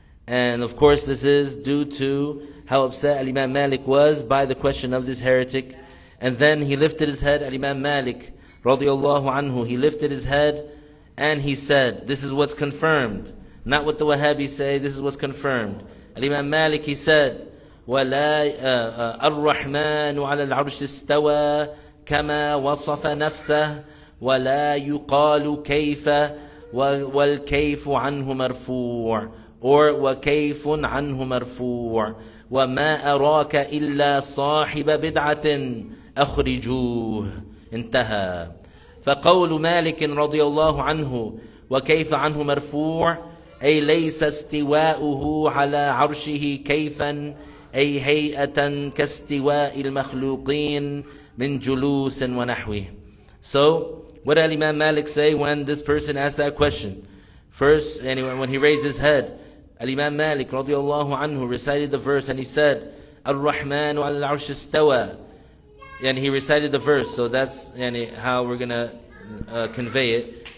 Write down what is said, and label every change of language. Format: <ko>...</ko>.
<en>And of course this is due to how upset Imam Malik was by the question of this heretic. And then he lifted his head, Imam Malik radiyallahu anhu, he lifted his head and he said, this is what's confirmed, not what the Wahhabis say, this is what's confirmed. Imam Malik, he said,</en> <ar>ولا الرحمن على العرش استوى كما وصف نفسه ولا يقال كيف والكيف عنه مرفوع,</ar> <en>or</en> <ar>وكيف عنه مرفوع وما أراك إلا صاحب بدعة أخرجوه, انتهى. فقول مالك رضي الله عنه وكيف عنه مرفوع أي ليس استواؤه على عرشه كيفا أي هيئة كاستواء المخلوقين من جلوس ونحوه.</ar> <en>So, what did Imam Malik say when this person asked that question? First, anyway, when he raised his head, Imam Malik radiallahu anhu recited the verse and he said,</en> <ar>Ar-Rahmanu al-Arsh istawa.</ar> <en>And he recited the verse, so that's how we're going to convey it.</en>